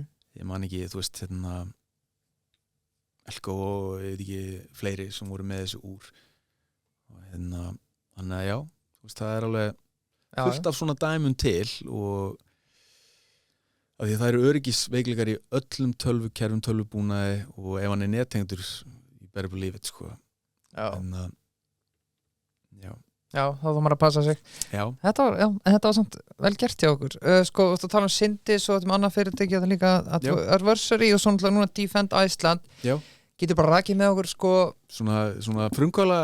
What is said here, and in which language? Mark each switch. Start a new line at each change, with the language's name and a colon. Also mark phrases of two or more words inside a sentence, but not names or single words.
Icelandic: Ég man ekki, þú veist, Elko og ég veit ekki fleiri sem voru með þessu úr og þannig að já, þú veist, það er alveg fullt af svona dæmum til og af því að það eru öryggisveikleikar í öllum tölvukerfum, tölvubúnaði og ef hann er nettengdur í
English: better believe it,
Icelandic: sko. Já, þá þarf maður að passa sig. Já. Þetta var samt vel gert hjá okkur. Sko, þú ert að tala um Syndis og annað fyrirtæki og það líka Adversary og svona núna Defend Iceland. Já. Getur bara rakið með okkur, sko. Svona frumkvæla.